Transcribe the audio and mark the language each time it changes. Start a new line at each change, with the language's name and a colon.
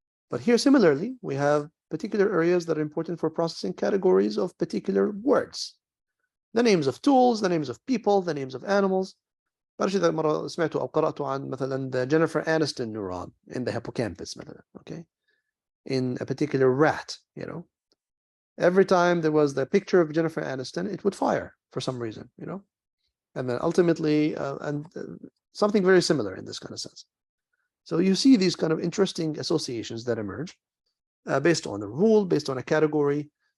English: But here, similarly, we have particular areas that are important for processing categories of particular words. The names of tools, the names of people, the names of animals.
Arabic: بعرفش إذا مرة سمعتوا أو قرأتوا عن مثلا
English: the Jennifer Aniston neuron in the hippocampus
Arabic: مثلا,
English: okay? In a particular rat, you know. Every time there was the picture of Jennifer Aniston, it would fire for some reason, you know. And then ultimately, something very similar in this kind of sense. So you see these kind of interesting associations that emerge based on a rule, based on a category.